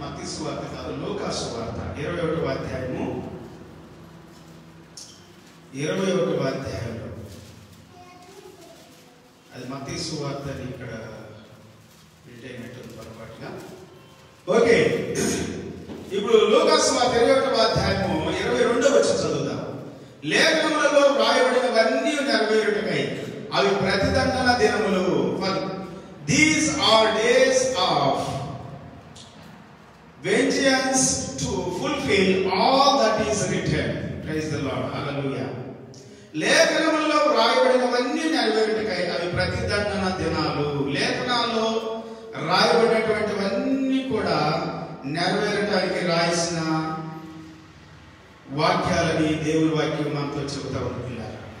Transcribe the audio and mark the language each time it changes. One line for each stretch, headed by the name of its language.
Telugu: మత్తయి సువార్త కాదు, లూకా సువార్త 21వ అధ్యాయము 21వ అధ్యాయంలో, అది మత్తయి సువార్త అని ఇక్కడ ప్రింట్ అయినట్టు పొరపాటుగా. ఓకే, ఇప్పుడు లూకా సువార్త 21వ అధ్యాయము 22వ వచనం చదువుదాం. లేఖనములలో వ్రాయబడినవన్నీ నెరవేరుటకై అవి ప్రతిదండన దినములు.
English: These are days of vengeance to fulfill all that is written. Praise the Lord, hallelujah.
Telugu: లేఖనములలో రాయబడినవన్నీ నెరవేరుటకై అవి ప్రతిదండన దినాలు. లేఖనాల్లో రాయబడినటువంటివన్నీ కూడా నెరవేరటానికి రాసిన వాక్యాలని దేవుని వాక్యం మనతో చెబుతా ఉంటున్నారు.